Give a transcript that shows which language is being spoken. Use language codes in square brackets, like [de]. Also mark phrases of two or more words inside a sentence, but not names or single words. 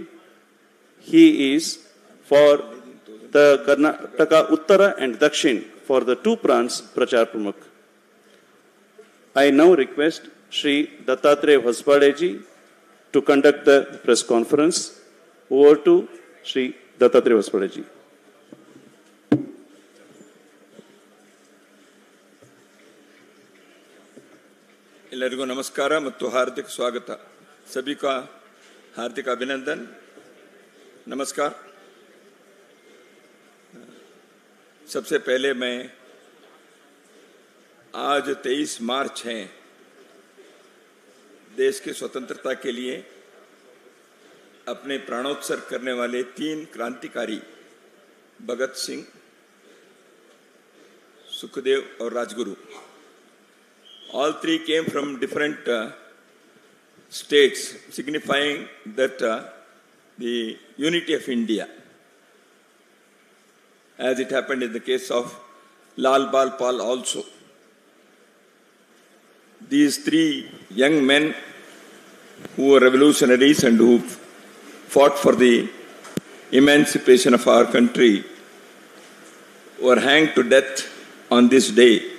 [en] He is for the Karnataka Uttara and Dakshin for the two prants [hi] प्रचार प्रमुख. [en] I now request Shri Dattatreya Hosbade-ji to conduct the press conference. Over to Shri Dattatreya Hosbade-ji. [kn] ಎಲ್ಲರಿಗೂ ನಮಸ್ಕಾರ ಮತ್ತು ಹಾರ್ದಿಕ ಸ್ವಾಗತ. [hi] सभी का हार्दिक अभिनंदन. नमस्कार. सबसे पहले मैं आज 23 मार्च है, देश की स्वतंत्रता के लिए अपने प्राणोत्सर्ग करने वाले 3 क्रांतिकारी भगत सिंह, सुखदेव और राजगुरु, [en] all 3 came from different states, signifying that the unity of India, as it happened in the case of Lal Bal Pal also. These 3 young men who were revolutionaries and who fought for the emancipation of our country were hanged to death on this day,